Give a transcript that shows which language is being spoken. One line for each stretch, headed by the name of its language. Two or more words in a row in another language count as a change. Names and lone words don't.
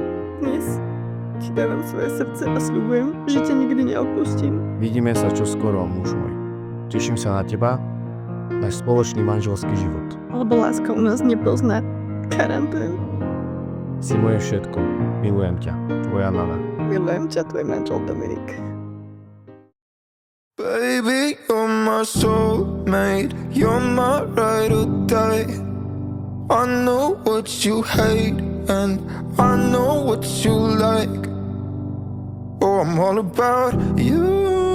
Slovak: Dnes ti dávam svoje srdce a sľubujem, že ťa nikdy neopustím. Vidíme sa čoskoro, muž môj. Teším sa na teba, náš spoločný manželský život. Lebo láska u nás nepozná karantén. Si moje všetko. Milujem ťa. Tvoja Nana. Milujem ťa, tvoj manžel Dominik.
English: Baby, you're my soulmate, you're my ride or die. I know what you hate and I know what you like. Oh, I'm all about you.